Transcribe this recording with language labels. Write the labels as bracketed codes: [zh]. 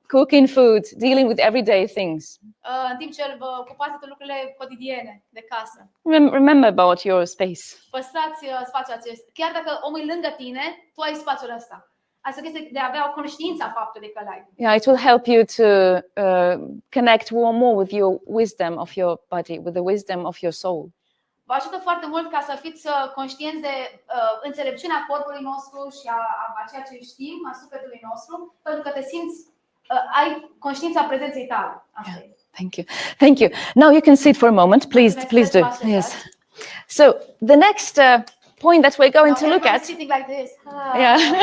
[en] Cooking food, dealing with everyday things. [ro] În timp ce vă ocupați de lucrurile cotidiene de casă. [en] Remember about your space. [ro] Păstrați spațiul acesta. Chiar dacă omul e lângă tine, tu ai spațiul ăsta. Asta este de a avea o conștiință a faptului că l-ai. [en] Yeah, it will help you to connect more with your wisdom of your body, with the wisdom of your soul. [ro] Vă ajută foarte mult ca să fiți conștienți de înțelepciunea corpului nostru și a ceea ce știm, a sufletului nostru, pentru că te simți, ai conștiința prezenței tale. Asta e. [en] Thank you. Thank you. Now you can sit for a moment, please. Please do. Yes. So the next point that we're going to look at. Sitting like this. Yeah.